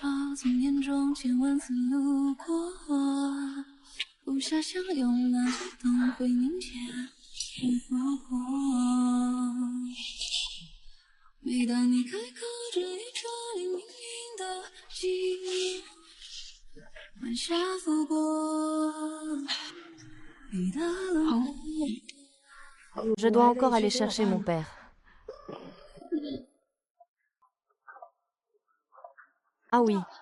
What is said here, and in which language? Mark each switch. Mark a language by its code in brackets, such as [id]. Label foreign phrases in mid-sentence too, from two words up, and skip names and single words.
[zh] 不下相拥，那灯会凝结。每当你开口，这一串你命运的记忆，晚霞拂过你的轮廓。 [fr] Je dois encore aller chercher mon père. Ah oui.